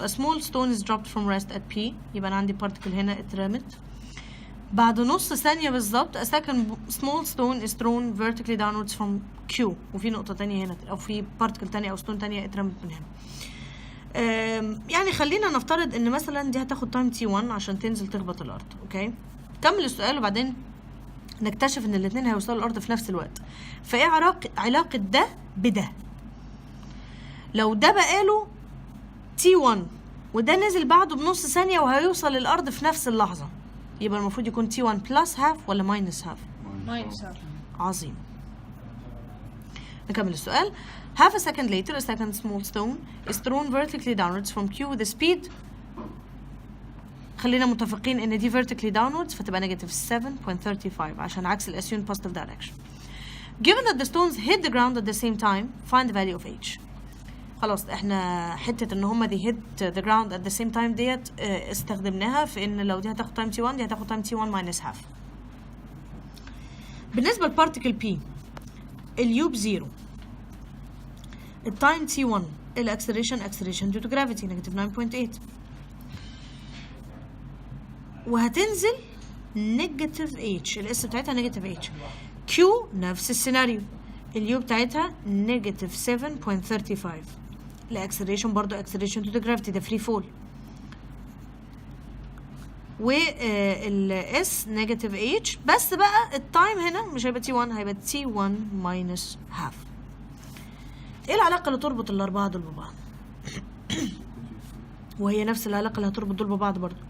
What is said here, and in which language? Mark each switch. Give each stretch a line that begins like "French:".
English: A small stone is dropped from rest at P.
Arabic: يبقى أنا عندي particle هنا اترمت. بعد نص ثانية بالظبط
English: a second small stone is thrown vertically downwards from Q.
Arabic: وفي نقطة تانية هنا أو في particle تانية أو stone تانية اترمت من هنا. يعني خلينا نفترض إن مثلا دي هتاخد تايم T1 عشان تنزل تخبط الأرض. أوكي؟ كمل السؤال وبعدين نكتشف إن الاتنين هيوصلوا الأرض في نفس الوقت. فإيه علاقة ده بده؟ لو ده بقاله T1 وده نزل بعده بنص ثانية وهيوصل الأرض في نفس اللحظة، يبقى المفروض يكون T1
English: plus half
Arabic: ولا
English: minus half؟ minus half.
Arabic: عظيم. نكمل السؤال.
English: Half a second later a second small stone is thrown vertically downwards from Q with a speed.
Arabic: خلينا متفقين إن دي
English: vertically downwards
Arabic: فتبقى
English: negative 7.35
Arabic: عشان عكس ال
English: assumed positive direction. Given that the stones hit the ground at the same time, find the value of H.
Arabic: خلاص احنا حته ان هما دي
English: hit the ground at the same time
Arabic: ديت استخدمناها في ان لو دي هتاخد تايم T1 دي هتاخد تايم T1
English: minus half.
Arabic: بالنسبه للبارتيكل P اليو بزيرو، التايم T1 الاكسلريشن
English: due to gravity negative 9.8
Arabic: وهتنزل
English: negative H.
Arabic: الاس بتاعتها
English: negative H.
Arabic: Q نفس السيناريو، اليو بتاعتها
English: negative 7.35.
Arabic: الاكسلريشن برضو
English: acceleration due to gravity
Arabic: ده
English: free fall.
Arabic: والاس
English: negative H
Arabic: بس بقى التايم هنا مش هيبقى T1 هيبقى T1
English: minus half.
Arabic: ايه العلاقة اللي تربط الأربعة دول ببعض؟ وهي نفس العلاقة اللي هتربط دول ببعض برضو.